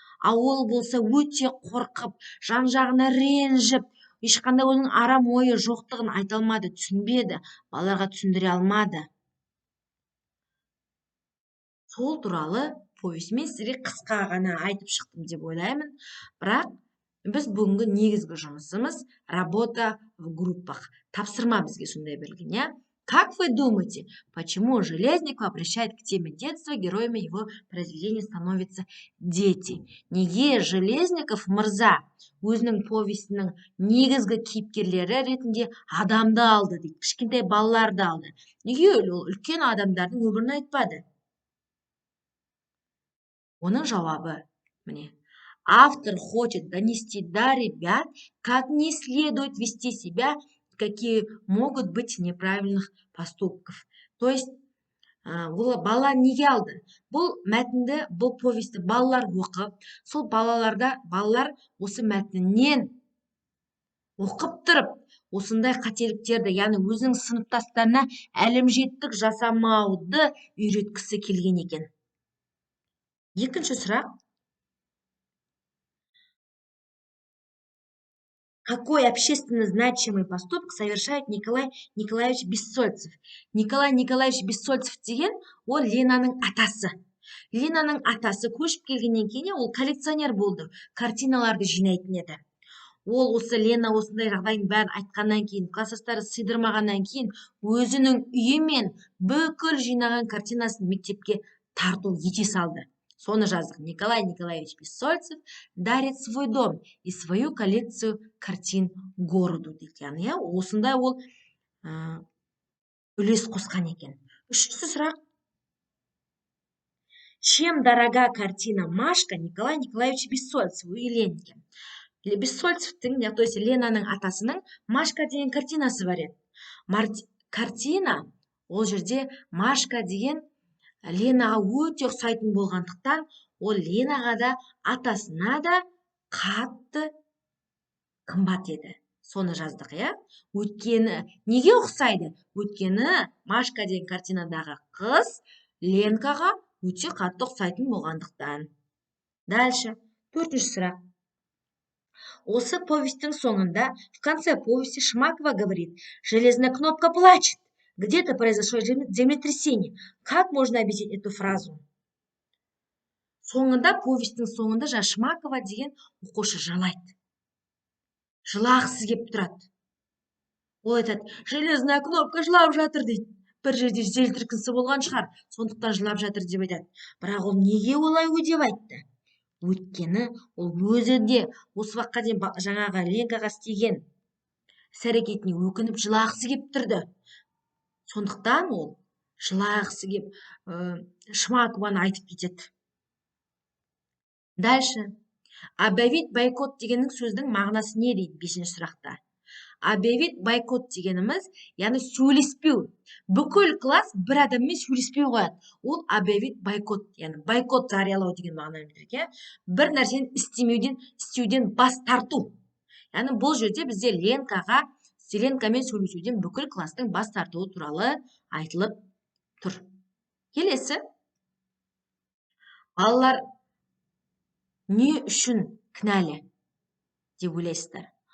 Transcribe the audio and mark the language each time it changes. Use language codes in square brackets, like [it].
[kk] Ол болса өте қорқып, жан-жағына ренжіп, ешқандай оның арам ойы жоқтығын айта алмады, түсінбеді, балаларға түсіндіре алмады. Сол туралы повестьмен сізге қысқа ғана айтып шықтым деп ойлаймын. Бірақ біз бүгінгі негізгі жұмысымыз [ru] работа в группах. [kk] Тапсырма бізге сондай берілген, [ru] Как вы думаете, почему Железников обращает к теме детства, героями его произведения становятся дети? [kk] Неге Железников мырза өзінің повестінің негізгі кейіпкерлері ретінде адамды алды дейді, кішкентай балаларды алды? Неге үлкен адамдардың өмірін айтпады? Оның жауабы міне. [ru] Автор хочет донести до ребят, как не следует вести себя, какие могут быть неправильных поступков. То есть, [kk] балалар неге алды? Бұл мәтінді, бұл повесті балалар оқып, сол балалар осы мәтіннен оқып тұрып, осындай қателіктерді, яғни өзінің сыныптастарына әлімжеттік жасамауды үйреткісі келген екен. Екінші сұрақ. [ru] Какой общественно значимый поступок совершает Николай Николаевич Бессольцев? [kk] Николай Николаевич Бессольцев деген ол Ленаның атасы. Ленаның атасы көшіп келгеннен кейін ол коллекционер болды, картиналарды жинайтын еді. Ол осы Лена осындай жағдайын бәрін айтқаннан кейін, класстастары сыйдырмағаннан кейін, өзінің үйі мен бүкіл жинаған картинасын мектепке тарту ете салды. Соны жаздық. [ru] Николай Николаевич Бессольцев дарит свой дом и свою коллекцию картин городу дейді. [kk] Яғни осындай ол үлес қосқан екен. Үшінші сұрақ. [ru] Чем дорога картина Машка Николай Николаевич Бессольцеву и Ленке? [kk] Бессольцевтің, [ru] то есть [kk] Ленаның атасының Машка деген картинасы бар еді. Картина, ол жерде Машка деген Ленаға өте ұқсайтын болғандықтан, ол Ленаға да, атасына да қатты қымбат еді. Соны жаздық, Өйткені, неге ұқсайды? Өйткені Машка деген картинадағы қыз Ленкаға өте қатты ұқсайтын болғандықтан. [ru] Дальше, [kk] төртінші сұрақ. Осы повестің соңында, [ru] в конце повести Шмакова говорит: «Железная кнопка плачет. Где-то произошло землетрясение». Как можно объяснить эту фразу? [kk] Соңында, повестің соңында Шмакова деген оқушы жылайды. Жылағысы кеп тұрады. Ол айтады: [ru] «Железная кнопка [kk] жылап жатыр» дейді. Бір жерде жел сілкінісі болған шығар, сондықтан жылап жатыр деп айтады. Бірақ ол неге олай деп айтты? Өйткені ол өзі де осы уақытқа дейін жаңағы Ленкаға істеген іс-әрекетіне өкініп жылағысы кеп тұрды. Сондықтан ол жылағысы кеп Шмакованы айтып кетеді. Дальше. [ru] Объявить бойкот [kk] дегеннің сөздің мағынасы не дейді? 5-ші сұрақта. [ru] Объявить бойкот [kk] дегеніміз, яғни сөйлеспеу. Бүкіл класс бір адаммен сөйлеспеу қояды. Ол [ru] объявить бойкот, [kk] яғни бойкот жариялау деген мағынаны білдіреді. Бір нәрсені істеуден бас тарту. Яғни бұл жерде бізде Ленкамен сөйлесуден бүкіл класстың бас тартуы туралы айтылып тұр. Келесі. Балалар не үшін кінәлі деп ойлайсыздар?